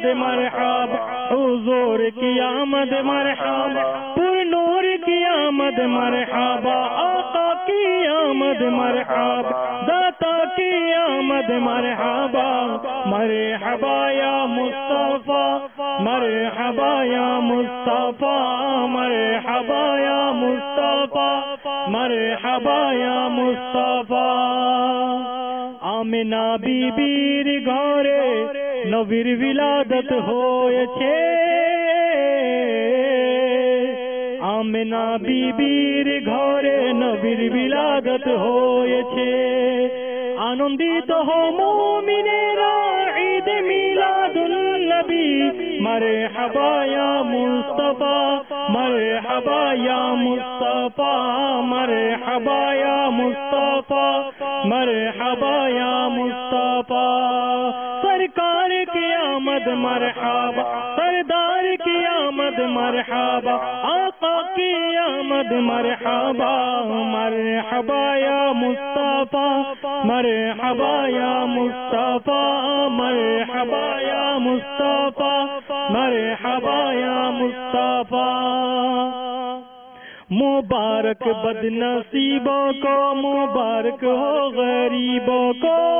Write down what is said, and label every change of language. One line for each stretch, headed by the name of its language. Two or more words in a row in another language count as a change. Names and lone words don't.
Urdu: مرحبا حضور کی آمد مرحبا پر نور کی آمد مرحبا آقا کی آمد مرحبا داتا کی آمد مرحبا
Arabic: مرحبا یا مصطفیٰ مرحبا یا مصطفیٰ مرحبا یا مصطفیٰ مرحبا یا مصطفیٰ
Bangla: আমিনা বিবির ঘরে নবীর বিলাদত হয়েছে আমিনা বিবির ঘরে নবীর বিলাদত হয়েছে আনন্দিত হও মুমিনেরা ঈদ মিলাদুন নবী
Arabic: مرحبا يا مصطفى مرحبا يا مصطفى مرحبا يا مصطفى مرحبا يا مصطفى
Urdu: سرکار کی آمد مرحبا سردار کی آمد مرحبا آقا کی آمد مرحبا
Arabic: مرحبا یا مصطفیٰ مرحبا یا مصطفیٰ مرحبا یا مصطفیٰ مرحبا یا مصطفیٰ
Urdu: مبارک بد نصیبوں کو مبارک ہو غریبوں کو